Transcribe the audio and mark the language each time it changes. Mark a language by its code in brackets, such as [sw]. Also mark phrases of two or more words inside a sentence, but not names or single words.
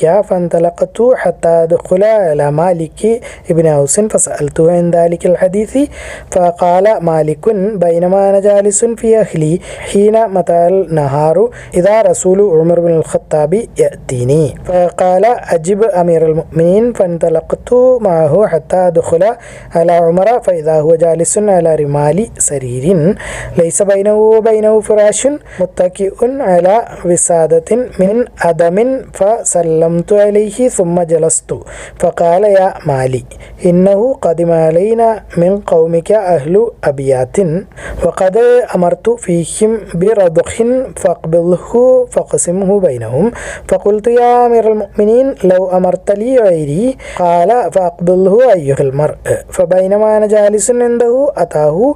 [ar] فانطلقت حتى دخل على مالك بن أوس فسألت عن ذلك الحديث فقال مالك بينما أنا جالس في أهلي حين متع النهار إذا رسول عمر بن الخطاب يأتيني فقال أجب أمير المؤمنين فانطلقت معه حتى دخل على عمر فإذا هو جالس على رمال سرير ليس بينه وبينه فراش متكئ على وسادة من أدم فسلمت عليه ثم جلست فقال يا مالي إنه قدم علينا من قومك أهل أبيات وقد أمرت فيهم برضخ فاقبضه فاقسمه بينهم فقلت يا أمير المؤمنين لو أمرت لي غيري قال فأقبله أيها المرء فبينما أنا جالس عنده أتاه